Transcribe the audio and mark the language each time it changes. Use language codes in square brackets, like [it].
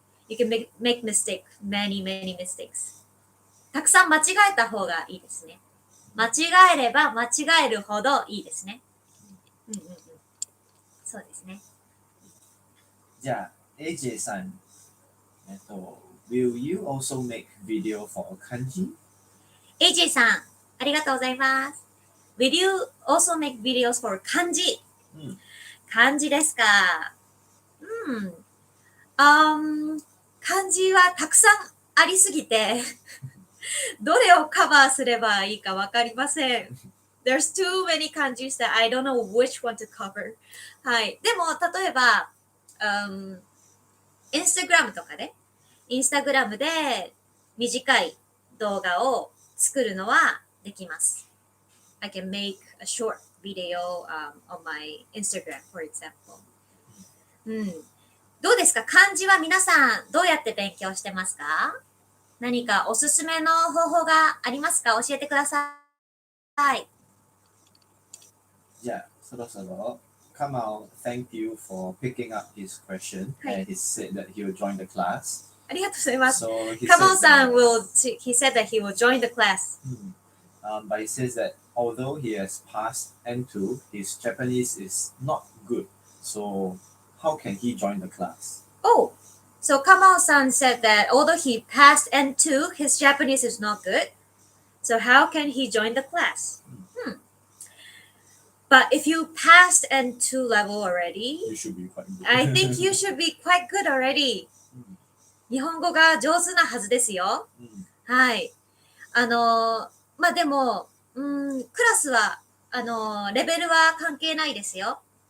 [en] You can make mistake, many mistakes. [ja] たくさん間違えた方がいいですね。間違えれば間違えるほどいいですね。そうですね。 [en] じゃあ、AJ さん、will you also make video for kanji? [ja] AJ さん、ありがとうございます。 [en] Will you also make videos for kanji? [ja] 漢字ですか。漢字はたくさんありすぎてどれをカバーすればいいかわかりません。 [en] There's too many kanjis that I don't know which one to cover. [ja] はい。でも、例えば、Instagram とかで、Instagram で短い動画を作るのはできます。 [en] I can make a short video on my Instagram, for example. [ja] どうですか？漢字は皆さんどうやって勉強してますか？何かおすすめの方法がありますか？教えてください。じゃあ、そろそろ [en] Kamal, thank you for picking up his question. And he said that he will join the class. [ja] ありがとうございます。 [en] So Kamal さん he said that he will join the class. But he says that although he has passed N2, his Japanese is not good. So how can he join the class? Oh, so Kamal-san said that although he passed N2, his Japanese is not good. So how can he join the class? But if you passed N2 level already, you should be quite good. I think you should be quite good already. [ja] 日本語が上手なはずですよ。はい。まあ、でも、クラスは、レベルは関係ないですよ。